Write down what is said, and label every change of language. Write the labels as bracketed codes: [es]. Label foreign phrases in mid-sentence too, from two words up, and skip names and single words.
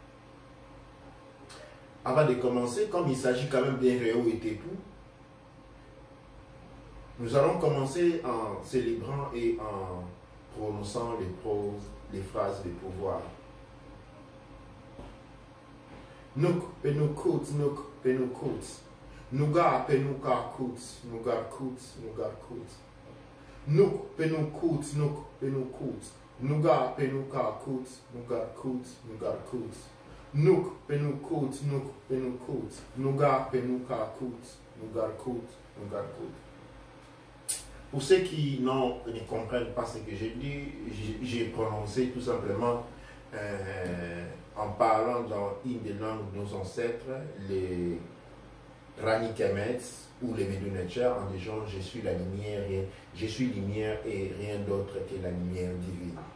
[fr] Avant de commencer, comme il s'agit quand même d'un Réo et Tepou, nous allons commencer en célébrant et en prononçant les phrases de pouvoir. Nuk penukut, nuk penukut. Nuga penuka kut, nuga kut, nuga kut. Nuk penukut, nuk penukut. Nuga penuka kut, nuga kut, nuga kut. Nuk penukut, nuk penukut. Nuga penuka kut, nuga kut, nuga kut. Pour ceux qui ne comprennent pas ce que j'ai dit, j'ai prononcé tout simplement en parlant dans une des langues de nos ancêtres, les Rani Kemet ou les Medunetcher, en disant je suis la lumière et rien d'autre que la lumière divine.